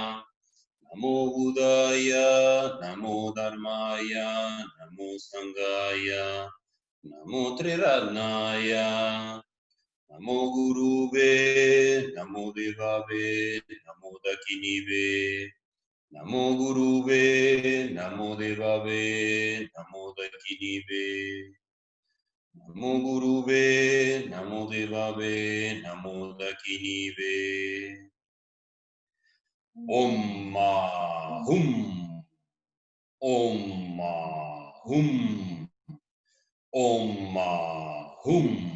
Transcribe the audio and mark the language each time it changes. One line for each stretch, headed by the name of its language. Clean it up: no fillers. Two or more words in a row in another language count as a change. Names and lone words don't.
Sanskrit: Namo Buddhaya, Namo Dharmaya, Namo Sanghaya, Namo Triratnaya, Namo Gurube, Namo Devave, Namo Dakinive, Namo Gurube, Namo Devave, Namo Dakinive, Namo Gurube, Namo Devave, Namo Dakinive. Om Ma Hum, Om Ma Hum, Om Ma Hum.